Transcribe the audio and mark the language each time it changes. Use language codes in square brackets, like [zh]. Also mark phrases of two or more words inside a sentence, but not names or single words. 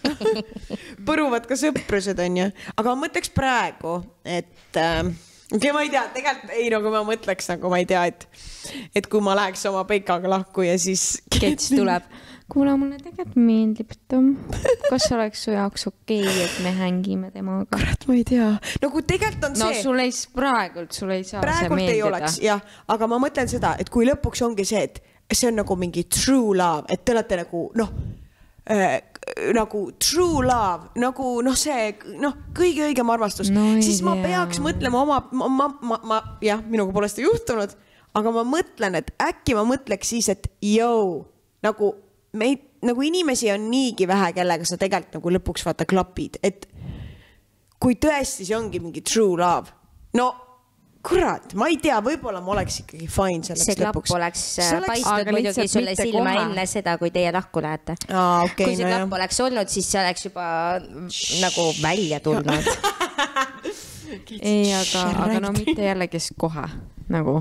[et] Põruvad ka sõprused on ja. Aga ma mõtleks praegu, et okei, ma ei tea, tegelikult ei, nagu ma mõtleks nagu, ma ei tea, et kui ma läheks oma peikaga lahku ja siis Kets tuleb. Kuule, mulle tegelikult meeldib, kas oleks su jaoks okei, et me hängime temaga? Kurat, ma ei tea. Nagu tegelikult on see... No praegult sul ei saa praegult see meeldida. Ei oleks, jah. Aga ma mõtlen seda, et kui lõpuks ongi see, et see on nagu mingi [en] true love, [et] et te olete nagu, [en] nagu true love, [et] nagu see, kõige õigem armastus, siis ma peaks mõtlema jah, minuga pole seda juhtunud, aga ma mõtlen, et äkki ma mõtleks siis, et nagu inimesi on niigi vähe, kellega sa tegelikult nagu lõpuks vaata klapid, et kui tõesti see ongi mingi [en] true love, [et] no kurat, ma ei tea, võib-olla ma oleks ikkagi fine selleks see lõpuks. See klapp oleks paistnud muidugi sulle silma enne seda, kui teie lahku lähete. Kui see klapp oleks olnud, siis see oleks juba nagu välja tulnud. Ei, aga no mitte jälle, kes kohe nagu...